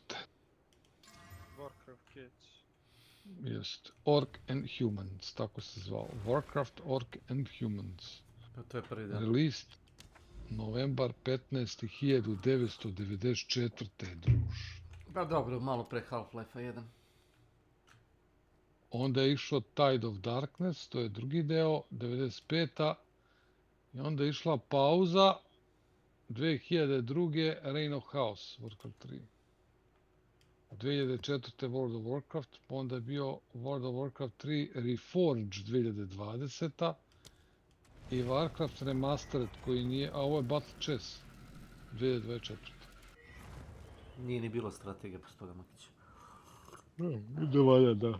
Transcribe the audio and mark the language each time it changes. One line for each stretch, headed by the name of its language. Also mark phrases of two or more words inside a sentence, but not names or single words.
Serbian: Warcraft Cats. Jest. Orc and Humans, tako se zvao. Warcraft, Orc and Humans. To je prvi dan. Released novembar 15. 1994. druž. Pa dobro, malo pre Half-Life 1. Onda je išao Tide of Darkness, to je drugi deo, 95. I onda je išla pauza, 2002. Reign of Chaos, Warcraft 3. 2004. World of Warcraft, pa onda je bio World of Warcraft 3 Reforged 2020. I Warcraft Remastered koji nije, a ovo je Battle Chess 2024. Nije ni bilo strategija pre toga, Makić. Ide valja, da.